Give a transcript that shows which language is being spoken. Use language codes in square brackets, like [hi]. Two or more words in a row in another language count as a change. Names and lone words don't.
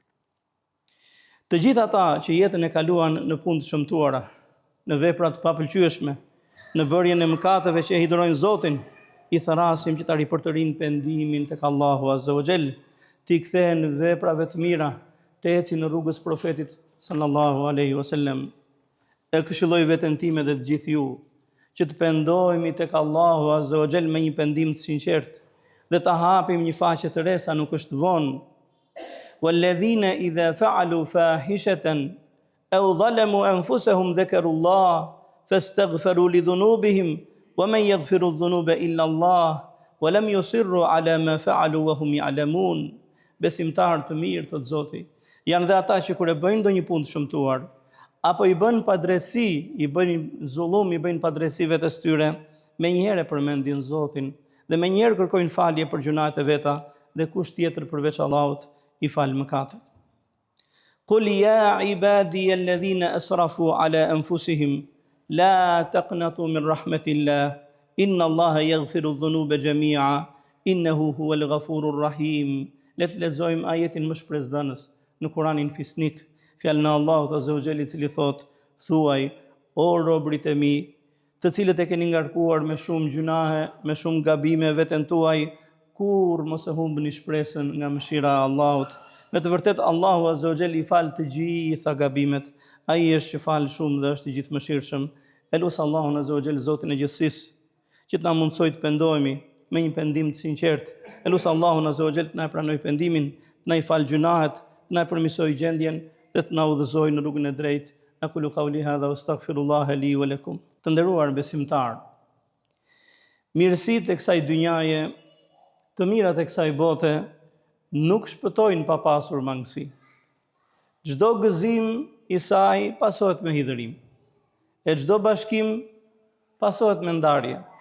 [sq] Të gjithë ata që jetën e kaluan në punë të shëmtuara, në vepra të papëlqyeshme, në bërjen e mëkateve që e hidhrojnë Zotin, i tharasim që ta ripërtërin pendimin tek Allahu [ar] عز وجل, [sq] t'i kthehen veprave të mira, të ecin në rrugës profetit [ar] صلى الله عليه وسلم. [sq] E këshilloj veten time dhe të gjithë ju që të pendohemi tek Allahu [ar] عز وجل [sq] me një pendim të sinqert dhe të hapim një faqe të re sa nuk është vonë. [ar] والذين إذا فعلوا فاحشة أو ظلموا أنفسهم ذكروا الله فاستغفروا لذنوبهم ومن يغفر الذنوب إلا الله ولم يصروا على ما فعلوا وهم يعلمون. [sq] Besimtar të mirë thot Zoti, janë dhe ata që kur e bëjnë ndonjë punë të shëmtuar, apo i bën padrejtësi, i bëjnë zullum, i bëjnë padrejtësi vetes tyre, menjëherë përmendin Zotin dhe menjëherë kërkojnë falje për gjunat e veta dhe kush tjetër përveç Allahut i fal mëkatet. [ar] قل يا عبادي الذين أسرفوا على أنفسهم لا تقنطوا من رحمة الله إن الله يغفر الذنوب جميعا إنه هو الغفور الرحيم. [sq] Le të lexojmë ajetin më shpresdhënës në Kur'anin fisnik, fjalën e Allahut [ar] عز وجل [sq] i cili thot: thuaj o robrit e mi, të cilët e keni ngarkuar me shumë gjunahe, me shumë gabime veten tuaj, kur mos e humbni shpresën nga mëshira e Allahut. Me të vërtet Allahu [ar] عز وجل [sq] i fal të gjitha gabimet. Ai është që fal shumë dhe është i gjithëmëshirshëm. Elus Allahun [ar] عز وجل, [sq] Zotin e gjithësisë, që të na mundsoj të pendohemi me një pendim të sinqert. Elus Allahun [ar] عز وجل [sq] të na pranoj pendimin, të na i fal gjunahet, të na përmirësoj gjendjen dhe të na udhëzoj në rrugën e drejtë. [ar] أقول قولي هذا وأستغفر الله لي ولكم. [sq] Të nderuar besimtar, mirësitë e kësaj dynjaje, të mirat e kësaj bote nuk shpëtojnë pa pasur mangësi. Çdo gëzim i saj pasohet me hidhërim, e çdo bashkim pasohet me ndarje.